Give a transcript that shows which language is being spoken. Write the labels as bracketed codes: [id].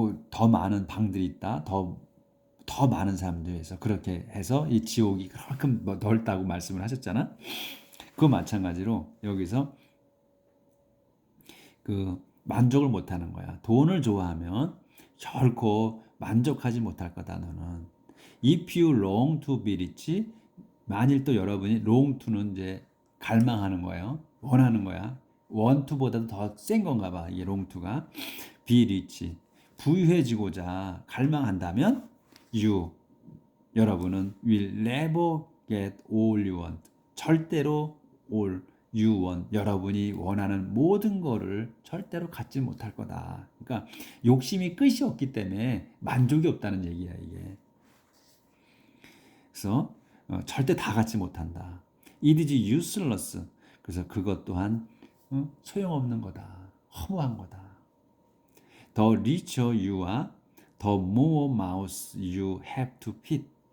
[ko] 더 많은 방들이 있다. 더 많은 사람들에서 그렇게 해서 이 지옥이 그만큼 넓다고 말씀을 하셨잖아. 그 마찬가지로 여기서 그 만족을 못하는 거야. 돈을 좋아하면 결코 만족하지 못할 거다. 너는. [en] If you long to be rich, [ko] 만일 또 여러분이 long to는 이제 갈망하는 거예요. 원하는 거야. [en] want to [ko] 보다도 더 센 건가 봐. 이게 [en] long to가. be rich. [ko] 부유해지고자 갈망한다면 여러분은 [en] will never get all you want. [ko] 절대로 [en] all you want. [ko] 여러분이 원하는 모든 거를 절대로 갖지 못할 거다. 그러니까 욕심이 끝이 없기 때문에 만족이 없다는 얘기야, 이게. 그래서 절대 다 갖지 못한다. [en] It is useless. [ko] 그래서 그것 또한 소용없는 거다. 허무한 거다. [en] The richer you are, the more mouths you have to feed.